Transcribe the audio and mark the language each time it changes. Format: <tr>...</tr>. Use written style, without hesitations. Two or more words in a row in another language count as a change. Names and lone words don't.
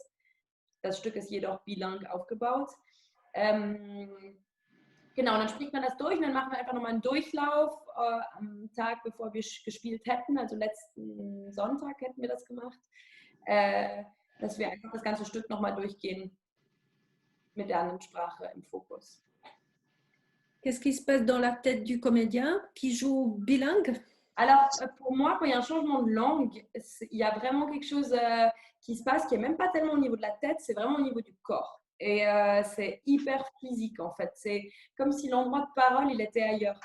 <de>Das Stück ist jedoch bilang aufgebaut. Genau, und dann spricht man das durch und dann machen wir einfach nochmal einen Durchlauf am Tag, bevor wir gespielt hätten. Also letzten Sonntag hätten wir das gemacht, dass wir einfach das ganze Stück nochmal durchgehen mit der anderen Sprache im Fokus.</de> <fr>Qu'est-ce qui se passe dans la tête du comédien qui joue bilingue? Alors, pour moi, quand il y a un changement de langue, il y a vraiment quelque chose qui se passe qui n'est même pas tellement au niveau de la tête, c'est vraiment au niveau du corps. Et c'est hyper physique en fait. C'est comme si l'endroit de parole, il était ailleurs.</fr>